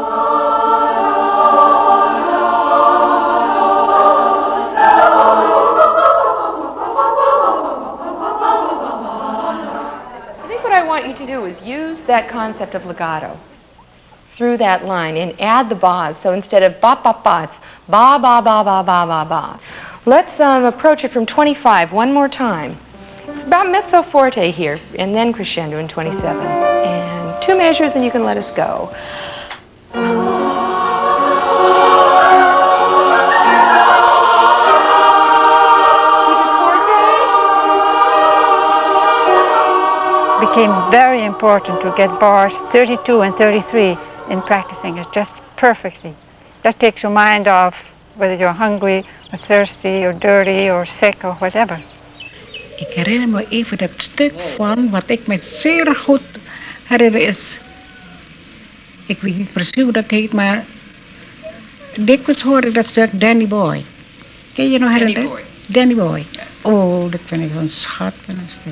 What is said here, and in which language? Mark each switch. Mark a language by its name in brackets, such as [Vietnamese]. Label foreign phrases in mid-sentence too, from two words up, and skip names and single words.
[English] I think what I want you to do is use that concept of legato through that line and add the bas. So instead of ba ba ba, it's ba ba ba ba ba ba ba. Let's approach it from 25 one more time. It's about mezzo forte here, and then crescendo in 27. And 2 measures, and you can let us go. Became very important to get bars 32 and 33 in practicing it just perfectly. That takes your mind off whether you're hungry or thirsty or dirty or sick or whatever. [Dutch] Ik herinner me even dat stuk van wat ik me zeer goed herinner is. Ik weet niet precies hoe dat heet, maar dikwijls hoor ik dat stuk Danny Boy. Ken je nog herinneren? Danny Boy. Oh, dat vind ik een schat van een stuk.